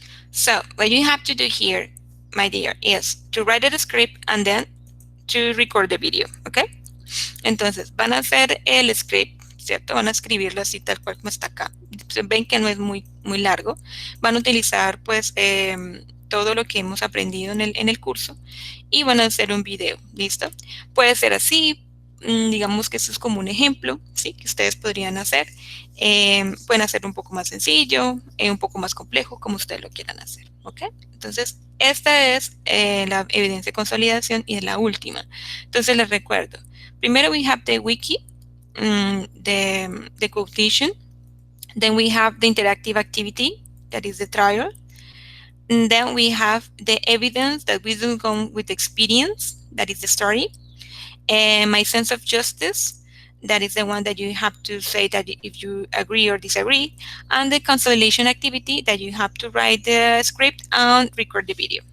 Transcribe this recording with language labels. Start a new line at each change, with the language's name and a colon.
English: So what you have to do here, my dear, is to write the script and then to record the video, ¿ok?
Spanish: Entonces, van a hacer el script, ¿cierto? Van a escribirlo así tal cual como está acá. Ven que no es muy largo. Van a utilizar, pues, todo lo que hemos aprendido en el curso y van a hacer un video, ¿listo? Puede ser así, digamos que esto es como un ejemplo, ¿sí? Que ustedes podrían hacer. Pueden hacer un poco más sencillo, un poco más complejo, como ustedes lo quieran hacer, ¿ok? Entonces, esta es la evidencia de consolidación y es la última. Entonces, les recuerdo.
English: Primero, we have the wiki, the quotation. Then we have the interactive activity, that is the trial. And then we have the evidence that we do come with experience, that is the story. And my sense of justice, that is the one that you have to say that if you agree or disagree, and the consolidation activity that you have to write the script and record the video.